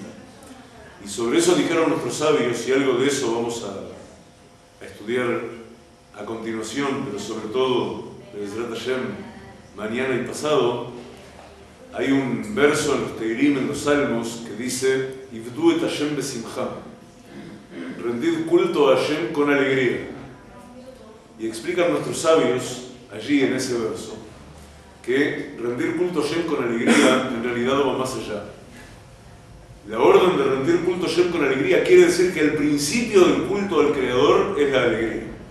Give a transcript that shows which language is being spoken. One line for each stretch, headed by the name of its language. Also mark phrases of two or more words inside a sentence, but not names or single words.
Spanish: Y sobre eso dijeron nuestros sabios, y algo de eso vamos a estudiar a continuación, pero sobre todo,
Hebrew: בעזרת השם,
Spanish: mañana y pasado. Hay un verso en los Teilim, en los Salmos, que dice:
Hebrew: עבדו את השם בשמחה,
Spanish: rendid culto a Hashem con alegría. Y explican nuestros sabios allí en ese verso que rendir culto a Hashem con alegría en realidad va más allá. La orden de rendir culto a Hashem con alegría quiere decir que el principio del culto al Creador es la alegría.